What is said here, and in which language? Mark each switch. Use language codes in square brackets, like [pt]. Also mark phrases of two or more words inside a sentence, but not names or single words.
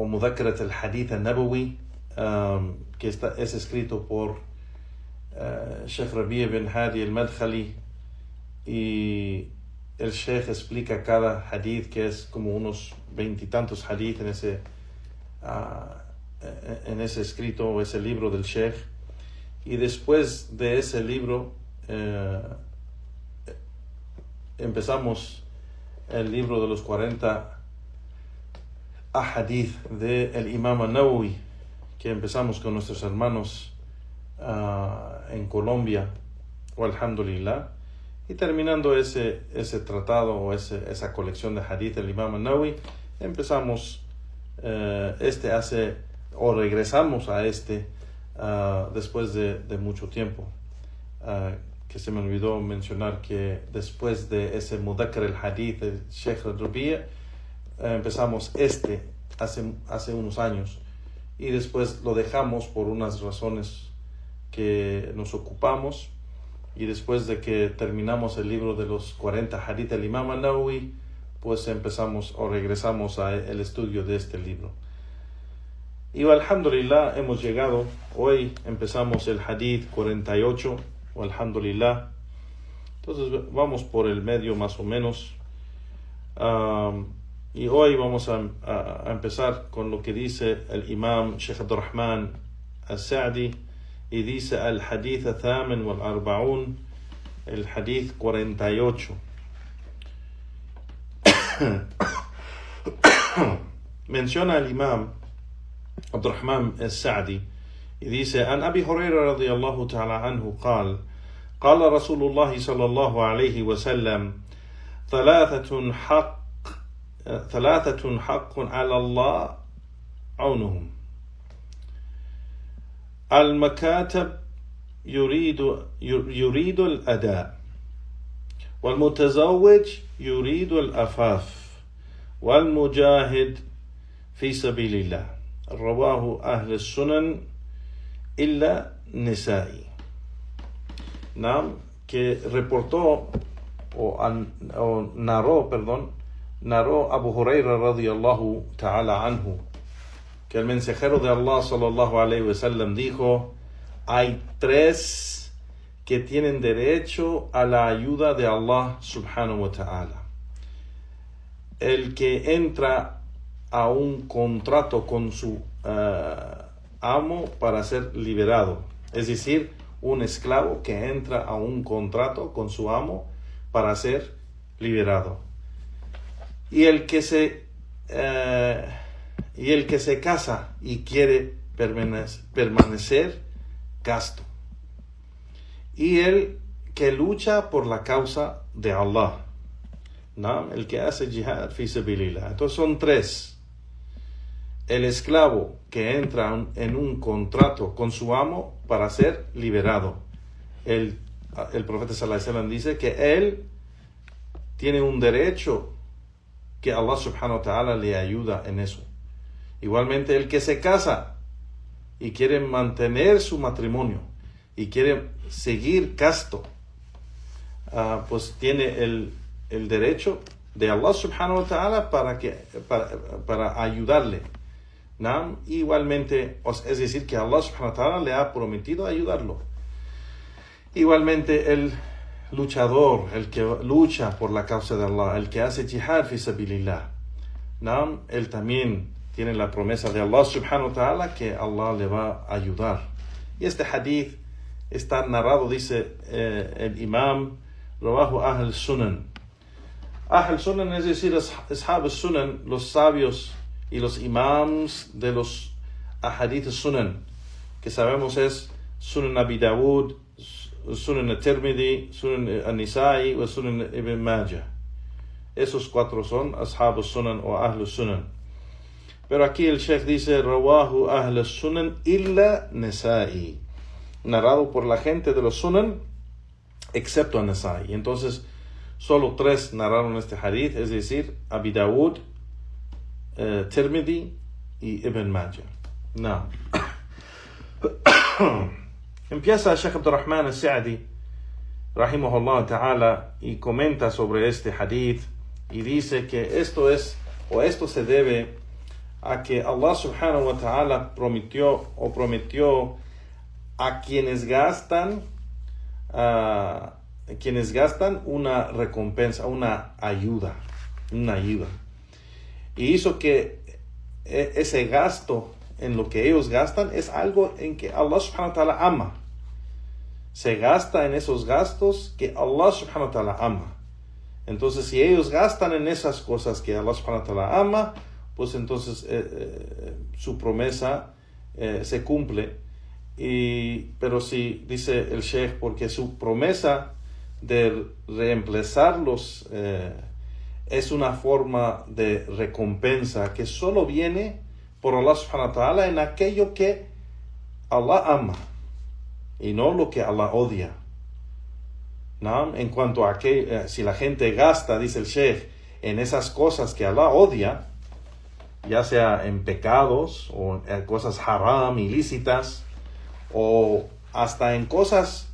[es] Mudhakkarat al-Hadith al-Nabawi, que es escrito por Sheikh Rabi' bin Hadi al-Madkhali, y el Sheikh explica cada hadith, que es como unos 20 y tantos hadith en ese escrito o ese libro del Sheikh. Y después de ese libro empezamos el libro de los 40 ahadith del Imam al-Nawawi, que empezamos con nuestros hermanos en Colombia, alhamdulillah, y terminando ese tratado o esa colección de hadith del Imam al-Nawawi, empezamos regresamos a después de mucho tiempo, que se me olvidó mencionar que después de ese Mudhakkar al-Hadith del Sheikh Rabi' empezamos hace unos años, y después lo dejamos por unas razones que nos ocupamos, y después de que terminamos el libro de los 40 hadith del Imam al-Nawawi, pues regresamos al estudio de este libro. Y alhamdulillah hemos llegado, hoy empezamos el hadith 48, alhamdulillah. Entonces vamos por el medio más o menos. Y hoy vamos a empezar con lo que dice el imam Sheikh Abdurrahman al-Sa'di, y dice [ar] الحديث الثامن والأربعون, [es] el hadith 48. Menciona el imam Abdurrahman al-Sa'di y dice: [ar] عن أبي هريرة رضي الله تعالى عنه قال رسول الله صلى الله عليه وسلم ثلاثة حق على الله عونهم: المكاتب يريد الأداء، والمتزوج يريد الأفاف، والمجاهد في سبيل الله. رواه أهل السنن إلا نسائي. [es] Que reportó narró Abu Hurairah [ar] رضي الله تعالى عنه, [es] que el mensajero de Allah [ar] صلى الله عليه وسلم [es] dijo: hay tres que tienen derecho a la ayuda de Allah [ar] سبحانه وتعالى. [es] El que entra a un contrato con su amo para ser liberado, es decir, un esclavo que entra a un contrato con su amo para ser liberado. Y el que se casa y quiere permanecer casto. Y el que lucha por la causa de Allah, ¿no? El que hace [ar] جهاد في سبيل الله. [es] Entonces son tres: el esclavo que entra en un contrato con su amo para ser liberado. El profeta [ar] صلى الله عليه وسلم [es] dice que él tiene un derecho, que Allah [ar] سبحانه وتعالى [es] le ayuda en eso. Igualmente el que se casa y quiere mantener su matrimonio y quiere seguir casto, pues tiene el derecho de Allah [ar] سبحانه وتعالى [es] para ayudarle. Igualmente, es decir, que Allah [ar] سبحانه وتعالى [es] le ha prometido ayudarlo. Igualmente el luchador, el que lucha por la causa de Allah, el que hace [ar] جهاد في سبيل الله, [es] él también tiene la promesa de Allah [ar] سبحانه وتعالى [es] que Allah le va a ayudar. Y este hadith está narrado, dice el imam, [ar] رواه أهل السنن. أهل السنن, [es] es decir, [ar] أصحاب السنن, [es] los sabios y los imams de los ahadith Sunan, que sabemos es Sunan Abi Dawud, Sunan al-Tirmidhi, Sunan al-Nisa'i y Sunan Ibn Majah. Esos cuatro son [ar] أصحاب السنن [es] o [ar] أهل السنن. [es] Pero aquí el Sheikh dice: [ar] رواه أهل السنن إلا النسائي, [es] narrado por la gente de los Sunan excepto a Nisa'i. Entonces solo tres narraron este hadith, es decir, Abi Dawud, Tirmidhi y Ibn Majah. No. Empieza Sheikh Abdurrahman al-Sa'di [ar] رحمه الله تعالى [es] y comenta sobre este hadith y dice que esto se debe a que Allah [ar] سبحانه وتعالى [es] prometió a quienes gastan una recompensa, una ayuda. Y hizo que ese gasto, en lo que ellos gastan, es algo en que Allah [ar] سبحانه وتعالى [es] ama. Se gasta en esos gastos que Allah [ar] سبحانه وتعالى [es] ama. Entonces, si ellos gastan en esas cosas que Allah [ar] سبحانه وتعالى [es] ama, pues entonces su promesa se cumple. Pero si, dice el Sheikh, porque su promesa de reemplazarlos es una forma de recompensa que solo viene por Allah [ar] سبحانه وتعالى [es] en aquello que Allah ama y no lo que Allah odia. ¿No? En cuanto a que si la gente gasta, dice el Sheikh, en esas cosas que Allah odia, ya sea en pecados o en cosas haram, ilícitas, o hasta en cosas